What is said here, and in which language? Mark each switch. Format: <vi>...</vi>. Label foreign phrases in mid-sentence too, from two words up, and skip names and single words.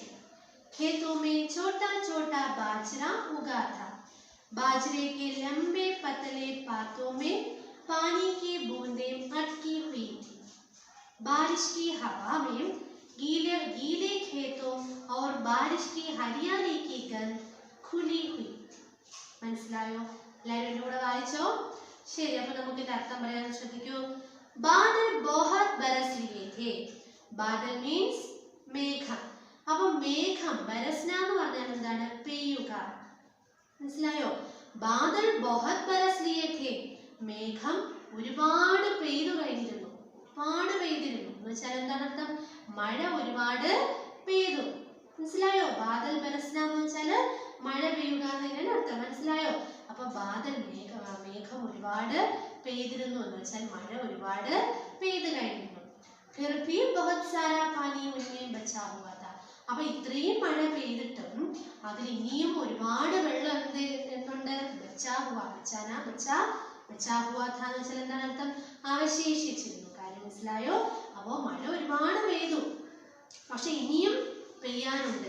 <hi>खेतों में छोटा छोटा बाजरा उगा था। बाजरे के लंबे पतले पातों में पानी की बूंदें अटकी हुई थी। बारिश की हवा में गीले गीले खेतों और बारिश की हरियाली की गंध खुली हुई।</hi> <ml>മനസ്സിലായോ? എല്ലാവരും എൻ്റെ കൂടെ വായിച്ചോ? ശരി. അപ്പോൾ നമുക്ക് ഇത് അർത്ഥം പറയാൻ ശ്രദ്ധിക്കൂ.</ml> <hi>बादल बहुत बरस लिए थे. ബാദൽ മീൻസ് മേഘം.</hi> <ml>അപ്പൊ മേഘം, ബരസ്ന എന്ന് പറഞ്ഞാൽ എന്താണ്? പെയ്യുക. മനസ്സിലായോ?</ml> <hi>बादल बहुत बरस लिए थे.</hi> <ml>മേഘം ഒരുപാട് പെയ്തു കഴിഞ്ഞിരുന്നു. എന്ന് വെച്ചാൽ എന്താണ് അർത്ഥം? മഴ ഒരുപാട് പെയ്തു. മനസ്സിലായോ?</ml> <hi>बादल बरसना</hi> <ml>എന്ന് വെച്ചാൽ മഴ പെയ്യുക എന്നതിനാണ് അർത്ഥം. മനസ്സിലായോ? അപ്പൊ ബാദൽ മേഘം ഒരുപാട് പെയ്തിരുന്നു എന്ന് വെച്ചാൽ മഴ ഒരുപാട് പെയ്തു കഴിഞ്ഞിരുന്നു.</ml> <hi>फिर भी बहुत सारा पानी उनमें बचा हुआ था.</hi> <ml>അപ്പൊ ഇത്രയും മഴ പെയ്തിട്ടും അതിൽ ഇനിയും ഒരുപാട് വെള്ളം എന്തുണ്ട്?</ml> <hi>बचा हुआ. बचा हुआ था</hi> <ml>എന്ന് വെച്ചാൽ എന്താണ് അർത്ഥം? അവശേഷിച്ചിരുന്നു. കാര്യം മനസ്സിലായോ? അപ്പോ മഴ ഒരുപാട് പെയ്തു, പക്ഷെ ഇനിയും പെയ്യാനുണ്ട്.</ml>